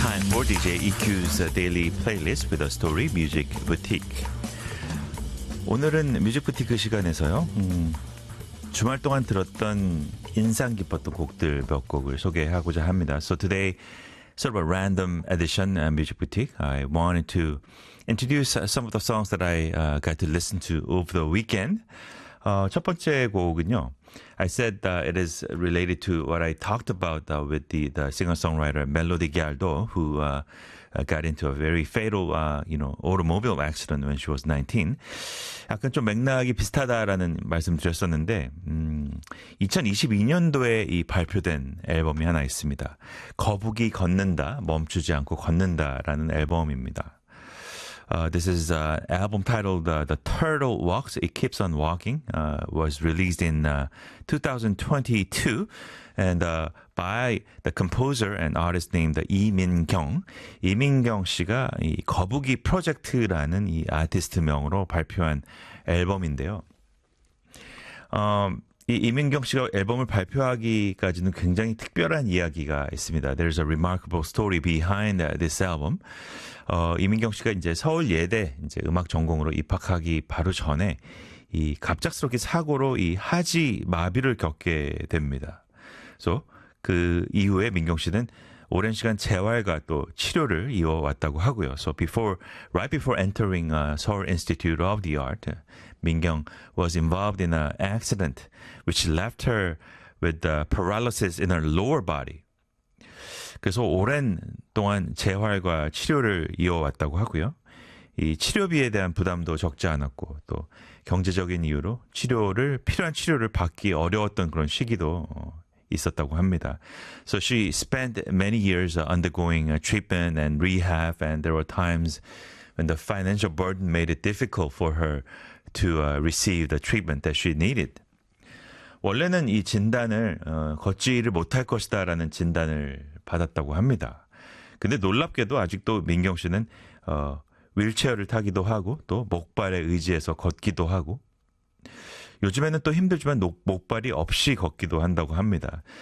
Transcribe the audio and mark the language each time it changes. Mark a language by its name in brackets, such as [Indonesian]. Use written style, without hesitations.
[English] hour, DJ EQ's daily playlist with a story, Music Boutique. [Korean] 오늘은 뮤직 부티크 시간에서요. 주말 동안 들었던 인상 깊었던 곡들 몇 곡을 소개하고자 합니다. [English] So today, sort of a random edition Music Boutique. I wanted to introduce some of the songs that I got to listen to over the weekend. [Korean] 첫 번째 곡은요. [English] I said it is related to what I talked about with the singer-songwriter Melody Gialdo, who got into a very fatal, automobile accident when she was 19. [Korean] 약간 좀 맥락이 비슷하다라는 말씀을 드렸었는데, 2022년도에 이 발표된 앨범이 하나 있습니다. 거북이 걷는다, 멈추지 않고 걷는다라는 앨범입니다. [English] This is an album titled The Turtle Walks, It Keeps on Walking, was released in 2022, and by the composer and artist named 이민경. [Korean] 이민경 씨가 이 거북이 프로젝트라는 이 아티스트 명으로 발표한 앨범인데요. 이 이민경 씨가 앨범을 발표하기까지는 굉장히 특별한 이야기가 있습니다. [English] There's a remarkable story behind this album. [Korean] 이민경 씨가 이제 서울 예대 이제 음악 전공으로 입학하기 바로 전에 이 갑작스럽게 사고로 이 하지 마비를 겪게 됩니다. So 그 이후에 민경 씨는 오랜 시간 재활과 또 치료를 이어왔다고 하고요. [English] So right before entering Seoul Institute of the Art, 민경 was involved in an accident which left her with paralysis in her lower body. [Korean] 그래서 오랜 동안 재활과 치료를 이어왔다고 하고요. 이 치료비에 대한 부담도 적지 않았고 또 경제적인 이유로 필요한 치료를 받기 어려웠던 그런 시기도 있었다고 합니다. [English] So she spent many years undergoing treatment and rehab, and there were times when the financial burden made it difficult for her to receive the treatment that she needed. [Korean] 원래는 이 진단을 걷지를 못할 것이다라는 진단을 받았다고 합니다. 근데 놀랍게도 아직도 민경 씨는 휠체어를 타기도 하고 또 목발에 의지해서 걷기도 하고 요즘에는 또 힘들지만 목발이 없이 걷기도 한다고 합니다.